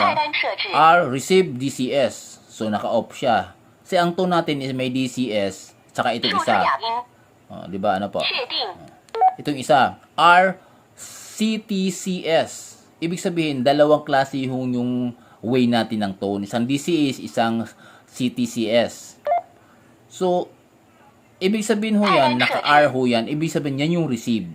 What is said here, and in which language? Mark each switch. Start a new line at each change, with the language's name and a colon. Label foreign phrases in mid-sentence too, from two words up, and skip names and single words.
Chinese: 菜单设置
Filipino: R, receive, DCS. So, naka-off siya. Kasi ang tone natin is may DCS, tsaka itong
Chinese: 数字
Filipino: isa.
Chinese: 哑音，
Filipino: Di ba? Ano po?
Chinese: 确定
Filipino: Itong isa, R, CTCS. Ibig sabihin, dalawang klase yung way natin ng tone. Isang DCS, isang CTCS. So, ibig sabihin ho yan, naka-R ho yan, ibig sabihin yan yung receive.